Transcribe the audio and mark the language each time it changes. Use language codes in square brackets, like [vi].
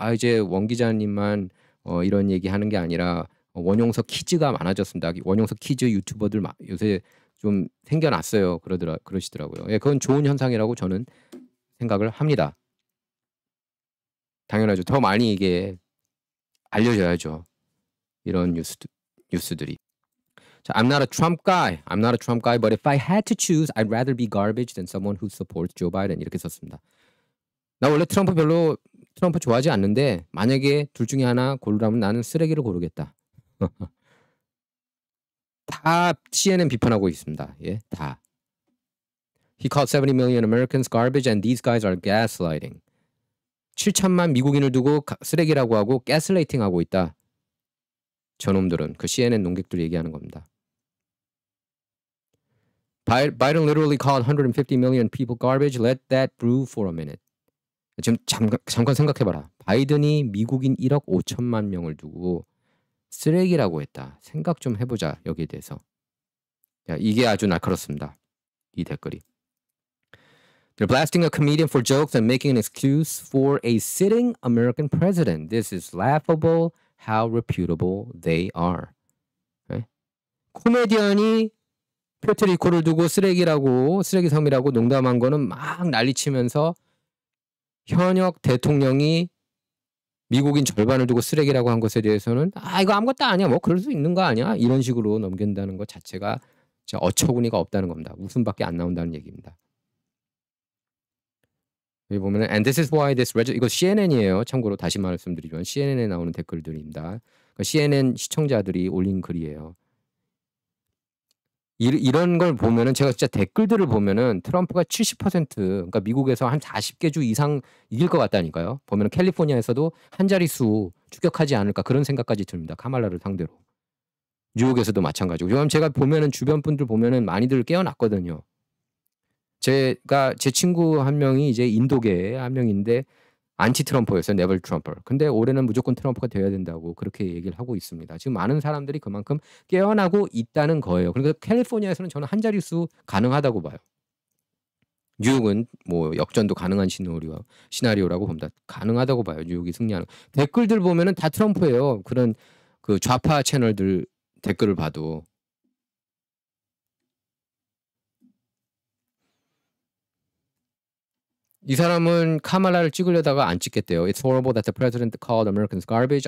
[ko] 이제 원 기자님만 이런 얘기 하는 게 아니라 원용석 퀴즈가 많아졌습니다. 원용석 퀴즈 유튜버들 요새 좀 생겨났어요. 그러시더라고요. 예, 그건 좋은 현상이라고 저는 생각을 합니다. 당연하죠. 더 많이 이게 알려져야죠. 이런 뉴스들이. 자, [en] I'm not a Trump guy. I'm not a Trump guy. But if I had to choose, I'd rather be garbage than someone who supports Joe Biden. [ko] 이렇게 썼습니다. 나 원래 트럼프 좋아하지 않는데 만약에 둘 중에 하나 고르라면 나는 쓰레기를 고르겠다. 다 CNN 비판하고 있습니다. 예, 다. [en] He called 70 million Americans garbage and these guys are gaslighting. [ko] 7천만 미국인을 두고 쓰레기라고 하고 가스라이팅 하고 있다. 저놈들은 그 CNN 농객들 얘기하는 겁니다. [en] Biden literally called 150 million people garbage. Let that brew for a minute. [ko] 지금 잠깐 생각해봐라. 바이든이 미국인 1억 5천만 명을 두고 쓰레기라고 했다. 생각 좀 해보자. 여기에 대해서. 야, 이게 아주 날카롭습니다. 이 댓글이. [en] They're blasting a comedian for jokes and making an excuse for a sitting American president. This is laughable. How reputable they are. [ko] 네? 코미디언이 퓨에르토리코를 두고 쓰레기 섬이라고 농담한 거는 막 난리치면서 현역 대통령이 미국인 절반을 두고 쓰레기라고 한 것에 대해서는 이거 아무것도 아니야. 뭐 그럴 수 있는 거 아니야. 이런 식으로 넘긴다는 것 자체가 진짜 어처구니가 없다는 겁니다. 웃음밖에 안 나온다는 얘기입니다. 여기 보면은 [en] and this is why [ko] 이거 CNN이에요. 참고로 다시 말씀드리지만 CNN에 나오는 댓글들입니다. 그러니까 CNN 시청자들이 올린 글이에요. 이런 걸 보면은 제가 진짜 댓글들을 보면은 트럼프가 70% 그러니까 미국에서 한 40개 주 이상 이길 것 같다니까요. 보면은 캘리포니아에서도 한 자릿수 추격하지 않을까 그런 생각까지 듭니다. 카말라를 상대로. 뉴욕에서도 마찬가지고. 요즘 제가 보면은 주변 분들 보면은 많이들 깨어났거든요. 제 친구 한 명이 이제 인도계 한 명인데 안티 트럼프였어요. 네버 트럼프. 근데 올해는 무조건 트럼프가 돼야 된다고 그렇게 얘기를 하고 있습니다. 지금 많은 사람들이 그만큼 깨어나고 있다는 거예요. 그러니까 캘리포니아에서는 저는 한 자릿수 가능하다고 봐요. 뉴욕은 뭐 역전도 가능한 시나리오라고 봅니다. 가능하다고 봐요. 뉴욕이 승리하는. 댓글들 보면은 다 트럼프예요. 그런 그 좌파 채널들 댓글을 봐도. 이 사람은 카말라를 찍으려다가 안 찍겠대요. [en] It's horrible that the president called Americans garbage.